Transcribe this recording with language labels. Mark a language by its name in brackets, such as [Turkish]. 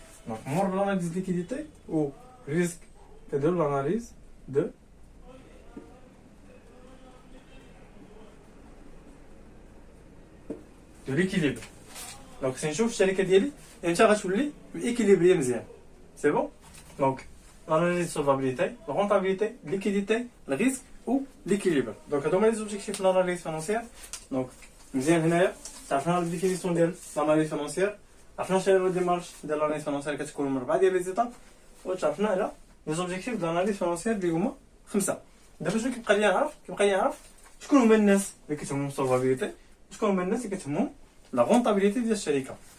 [Arabic] دونك مور بلاناليز ديال ليكيديتي و ريسك كنديرو لاناليز دو ليكيليبر. دونك خصني نشوف الشركه ديالي امتى غتولي الايكيليبريه مزيان. [French] سي بون دونك l'analyse de solvabilité, la rentabilité, liquidité, le risque ou l'équilibre. Donc, [Arabic] هادو هما [French] les objectifs de l'analyse financière. [Arabic] Donc, مزيان هنايا تعرفنا على الديفينيسيون ديال l'analyse financière، عرفنا شنو هي الديمارش ديال l'analyse financière كتكون من 4 ديال لي زيتاب، وتعرفنا على [French] les objectifs de l'analyse financière [Arabic] اللي هما 5. دابا شنو كيبقى لي نعرف شكون هما الناس اللي كتهمهم السولفابيليتي، شكون هما الناس اللي كتهمهم لا رونطابيليتي ديال الشركه.